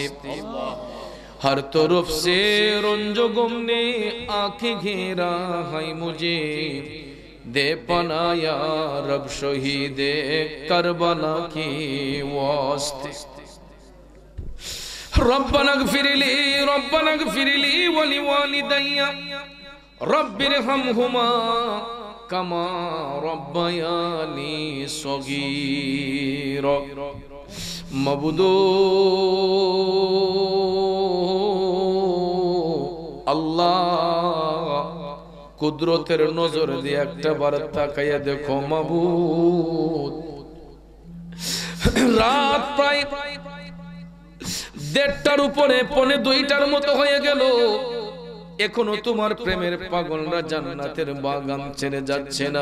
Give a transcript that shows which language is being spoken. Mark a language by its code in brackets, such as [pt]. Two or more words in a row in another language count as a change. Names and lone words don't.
[ur] ہر طرف سے رنج و غم نے آنکھیں گھیرا ہے مجھے، دے پناہ یا رب شہید کربلا کی واسطے۔ [ar] ربنا اغفر لی ولوالدی رب ارحمہما کما ربیانی صغیرا۔ [bn] মাবুদো আল্লাহ, কুদরতের নজর দিয়ে একটা বার তাকাইয়া দেখো মাবুদ, রাত প্রায় 1:30টার উপরে, 1:45টার মতো হয়ে গেল, এখনো তোমার প্রেমের পাগলরা জান্নাতের বাগান ছেড়ে যাচ্ছে না।